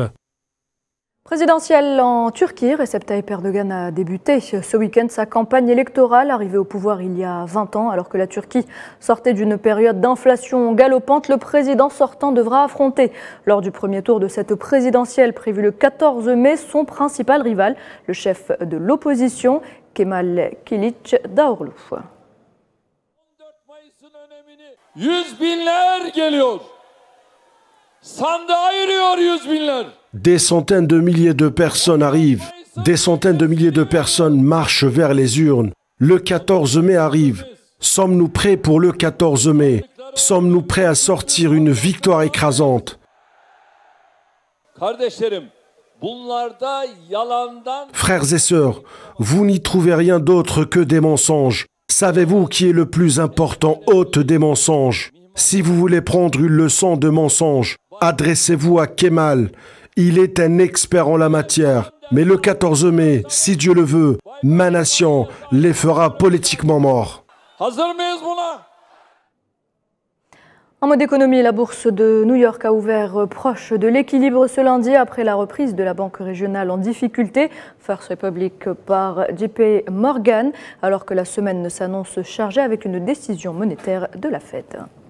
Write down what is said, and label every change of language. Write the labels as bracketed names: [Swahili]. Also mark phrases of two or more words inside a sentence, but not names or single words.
[French] Présidentielle en Turquie, Recep Tayyip Erdogan a débuté ce week-end sa campagne électorale. Arrivé au pouvoir il y a 20 ans, alors que la Turquie sortait d'une période d'inflation galopante, le président sortant devra affronter, lors du premier tour de cette présidentielle prévue le 14 mai, son principal rival, le chef de l'opposition, Kemal Kılıçdaroğlu. [Turkish] 100 binler geliyor. Sandığa yürüyor 100 binler. [French] Des centaines de milliers de personnes arrivent. Des centaines de milliers de personnes marchent vers les urnes. Le 14 mai arrive. Sommes-nous prêts pour le 14 mai? Sommes-nous prêts à sortir une victoire écrasante? Frères et sœurs, vous n'y trouvez rien d'autre que des mensonges. Savez-vous qui est le plus important hôte des mensonges? Si vous voulez prendre une leçon de mensonges, adressez-vous à Kemal. Il est un expert en la matière. Mais le 14 mai, si Dieu le veut, ma nation les fera politiquement morts. [Turkish] Hazır mıyız buna? [French] En mode économie, la bourse de New York a ouvert proche de l'équilibre ce lundi après la reprise de la banque régionale en difficulté, First Republic par JP Morgan, alors que la semaine s'annonce chargée avec une décision monétaire de la Fed.